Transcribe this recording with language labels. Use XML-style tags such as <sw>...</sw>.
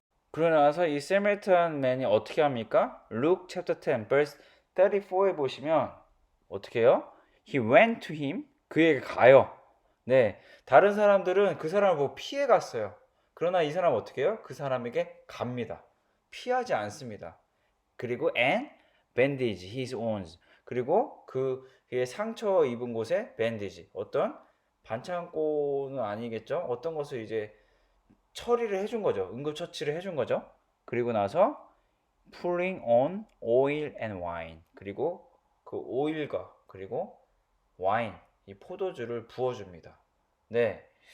<ko>그러고 나서 이 세메리탄맨이 어떻게 합니까?</ko> <en>Luke chapter 10 verse 34</en> <ko>에 보시면 어떻게 해요?</ko> <en>He went to him.</en> <ko>그에게 가요. 네. 다른 사람들은 그 사람을 보고 피해 갔어요. 그러나 이 사람은 어떻게 해요? 그 사람에게 갑니다. 피하지 않습니다. 그리고</ko> <en>and bandage his wounds.</en> <ko>그리고 그의 상처 입은 곳에 bandage. 어떤 반창고는 아니겠죠? 어떤 것을 이제 처리를 해준 거죠. 응급처치를 해준 거죠. 그리고 나서</ko> <en>pouring on oil and wine.</en> <ko>그리고 그 오일과 그리고 와인, 이 포도주를 부어줍니다. 네.</ko>